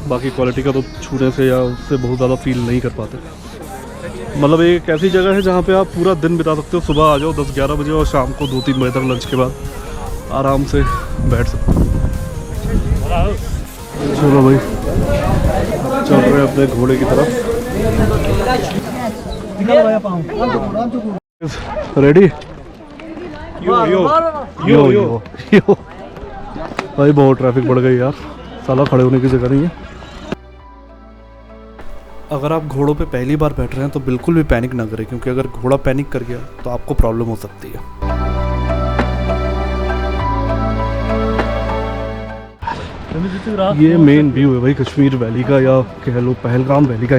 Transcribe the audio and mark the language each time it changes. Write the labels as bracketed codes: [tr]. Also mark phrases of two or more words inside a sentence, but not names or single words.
[hi] बाकी क्वालिटी का तो छूने से या उससे बहुत ज़्यादा फील नहीं कर पाते। मतलब एक ऐसी जगह है जहाँ पे आप पूरा दिन बिता सकते हो। सुबह आ जाओ 10-11 बजे और शाम को 2-3 बजे तक लंच के बाद आराम से बैठ सकते हो। चलो भाई, चल रहे हैं अपने घोड़े की तरफ। रेडी? यो यो यो यो यो। भाई बहुत ट्रैफिक बढ़ गई यार, साला खड़े होने की जगह नहीं है। अगर आप घोड़ों पे पहली बार बैठ रहे हैं तो बिल्कुल भी पैनिक ना करें, क्योंकि अगर घोड़ा पैनिक कर गया तो आपको प्रॉब्लम हो सकती है। ये मेन व्यू है भाई कश्मीर वैली का, या कह लो पहलगाम वैली का।